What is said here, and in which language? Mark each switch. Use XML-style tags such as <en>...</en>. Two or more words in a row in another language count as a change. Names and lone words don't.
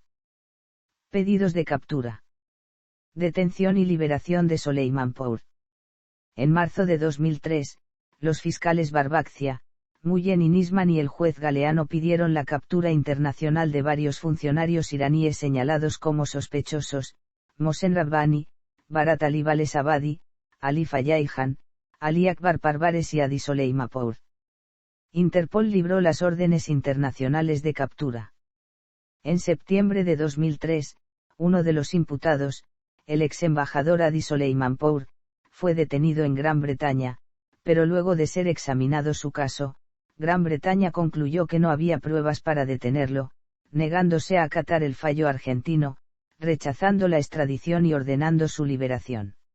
<es>Pedidos de captura. Detención y liberación de Soleimanpour. En marzo de 2003, los fiscales Barbacia, Mullen y Nisman y el juez Galeano pidieron la captura internacional de varios funcionarios iraníes señalados como sospechosos, Mohsen Rabbani, Barat Ali Balesabadi, Ali Fayyaihan, Ali Akbar Parvares y Adi Soleimanpour. Interpol libró las órdenes internacionales de captura. En septiembre de 2003, uno de los imputados, el ex embajador Hadi Soleimanpour, fue detenido en Gran Bretaña, pero luego de ser examinado su caso, Gran Bretaña concluyó que no había pruebas para detenerlo, negándose a acatar el fallo argentino, rechazando la extradición y ordenando su liberación.</es>